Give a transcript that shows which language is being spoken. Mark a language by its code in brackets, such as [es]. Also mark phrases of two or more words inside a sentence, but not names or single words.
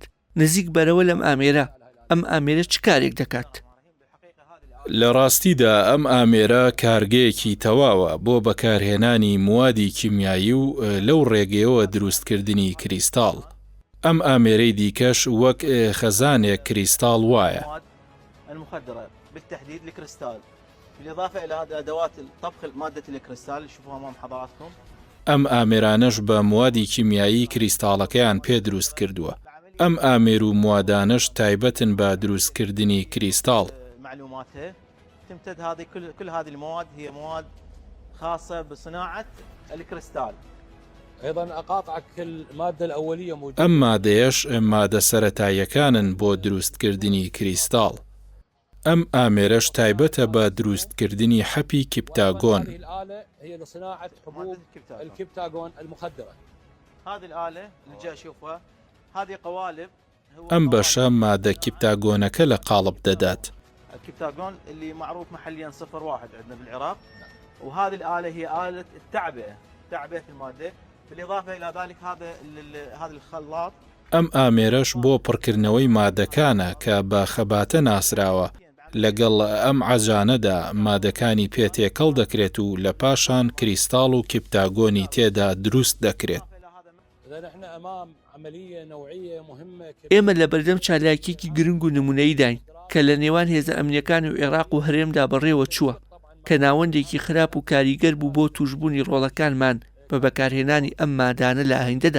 [ckb] نزیک بەرەوە لەم ئامێرە ئەم ئامێرە چ کارێک دەکات؟ لە ڕاستیدا ئەم ئامێرە کارگەیەکی تەواوە بۆ بەکارهێنانی موادی کیمیایی و لەو ڕێگەیەوە دروستکردنی کریستاڵ. ئەم ئامێرەی دیکەش وەک خەزانێک کریستاڵ وایە. [ar] بالإضافة إلى أدوات طبخ مادة الكريستال اللي شوفوها أمام حضراتكم. [ckb] ئەم ئامێرانەش بە موادی کیمیایی کریستاڵەکەیان پێ دروست کردووە. ئەم ئامێر و موادانش تایبەتن بە دروستکردنی کریستاڵ. [ar] معلوماتها تمتد هذه كل هذه المواد هي مواد خاصة بصناعة الكريستال. ايضا اقاطعك الماده الاوليه موجوده. [ckb] ئەم مادەیەش مادە سەرەتاییەکانن بۆ دروستکردنی کریستاڵ. ئەم ئامێرەش تایبەتە بە دروستکردنی حەپی کیپتاگۆن. [ar] هذه الآلة هي لصناعة حبوب الكبتاغون المخدرة. هذه الآلة اللي جاي أشوفها هذه قوالب. [ckb] ئەم بەشە مادە کیپتاگۆنەکە لە قاڵب دەدات. [ar] الكبتاغون اللي معروف محليا 01 عندنا بالعراق، وهذه الآلة هي آلة تعبئة المادة. بالإضافة إلى ذلك هذا الخلاط. [ckb] ئەم ئامێرەش بۆ پڕکردنەوەی مادەکانە کە بە خەباتە ناسراوە. لەگەڵ ئەم عەجانەدا مادەکانی پێتێکەڵ دەکرێت و لە پاشان کریستاڵ و کیپتاگۆنی تێدا دروست دەکرێت. ئێمە لە بەردەم چالاکیێکی گرنگ و نمونەیداین کە لە نێوان هێزە ئەمنیەکان و عێراق و هەرێمدا بەڕێوە چووە کە ناوەندێکی خراپ و کاریگەر بوو بۆ توشبوونی ڕۆڵەکانمان بە بەکارهێنانی ئەم مادانە لە ئاهیندەدا.